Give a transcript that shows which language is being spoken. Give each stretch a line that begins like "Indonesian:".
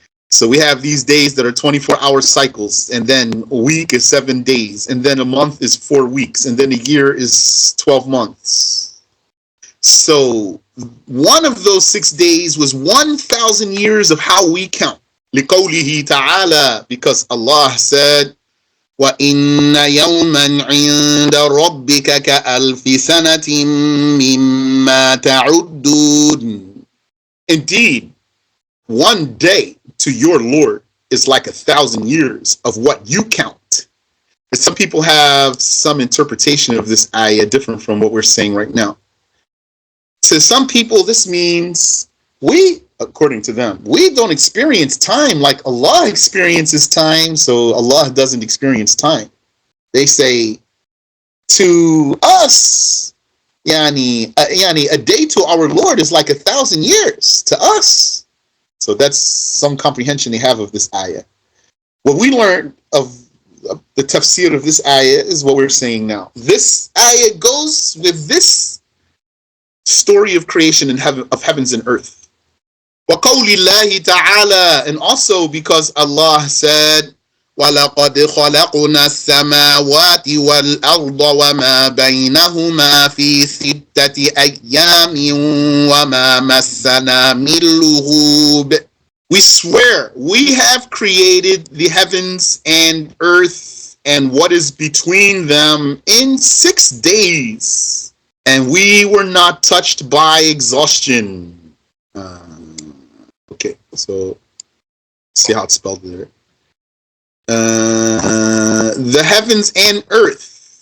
English: So we have these days that are 24-hour cycles, and then a week is 7 days, and then a month is 4 weeks, and then a year is 12 months. So one of those 6 days was 1,000 years of how we count.
Arabic: لِقَوْلِهِ تَعَالَى,
English: because Allah said,
Arabic: وَإِنَّ يَوْمًا عِندَ رَبِّكَ كَأَلْفِ سَنَةٍ مِّمَّا تَعُدُّونَ.
English: Indeed, one day to your Lord is like 1,000 years of what you count. And some people have some interpretation of this ayah different from what we're saying right now. To some people, this means according to them, we don't experience time like Allah experiences time, so Allah doesn't experience time. They say, to us, a day to our Lord is like 1,000 years to us. So that's some comprehension they have of this ayah. What we learned of the tafsir of this ayah is what we're saying now. This ayah goes with this story of creation and of heavens and earth.
Arabic: وَقَوْلِ اللَّهِ تَعَالَى,
English: and also because Allah said,
Arabic: وَلَقَدْ خَلَقْنَا السَّمَاوَاتِ وَالْأَرْضَ وَمَا بَيْنَهُمَا فِي 6 أَيَّامٍ وَمَا مَسَّنَا مِن لُغُوبٍ.
English: We swear we have created the heavens and earth and what is between them in 6 days, and we were not touched by exhaustion. Okay, so see how it's spelled there. The heavens and earth.